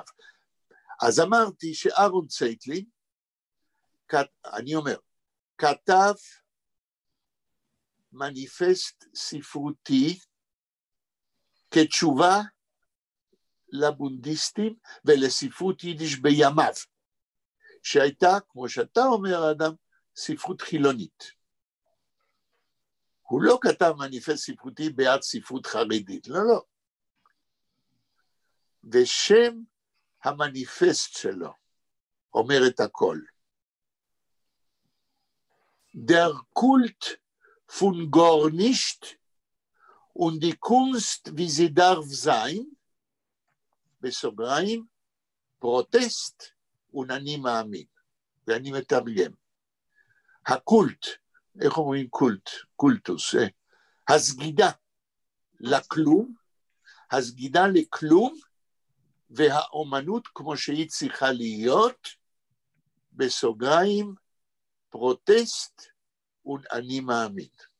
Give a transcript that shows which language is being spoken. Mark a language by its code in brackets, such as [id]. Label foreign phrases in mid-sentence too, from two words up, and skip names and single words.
[he] אז אמרתי שאהרון צייטלין, אני אומר, כתב מניפסט ספרותי כתשובה לבונדיסטים ולספרות יידיש בימיו, שהייתה, כמו שאתה אומר אדם, ספרות חילונית. הוא לא כתב מניפסט ספרותי בעד ספרות חרדית, לא. ושם המניפסט שלו אומר את הכל. [yi] דער קולט פֿון גאָר נישט און די קונסט, ווי זי דאַרף זײַן, [he] בסוגריים, פרוטסט ואני מאמין, ואני מתרגם. הקולט, איך אומרים קולט? קולטוס, הסגידה לכלום, הסגידה לכלום, והאומנות כמו שהיא צריכה להיות, בסוגריים, פרוטסט ואני מאמין.